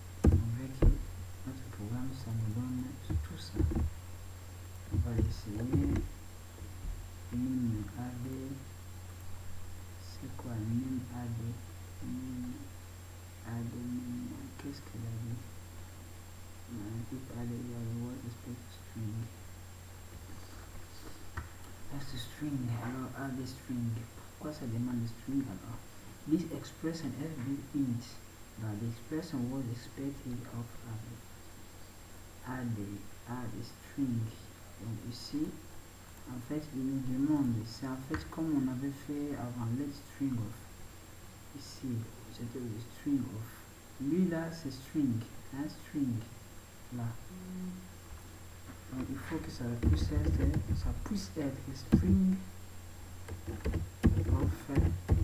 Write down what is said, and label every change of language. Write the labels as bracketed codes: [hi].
[fr] On voit que notre programme, ça nous donne tout ça. On va essayer. Mime AD. C'est quoi mime AD? Mime AD, qu'est-ce qu'elle a dit? [en] Type AD, what expect string. That's the string. [fr] Alors AD string. Pourquoi ça demande le string alors? [en] This expression has been int. But the expression was expected of AD string. [fr] Donc ici, en fait, il nous demande, c'est en fait comme on avait fait avant let string of. Ici, c'était le string of. Lui là, c'est string, un string là. Donc il faut que ça puisse être string of int.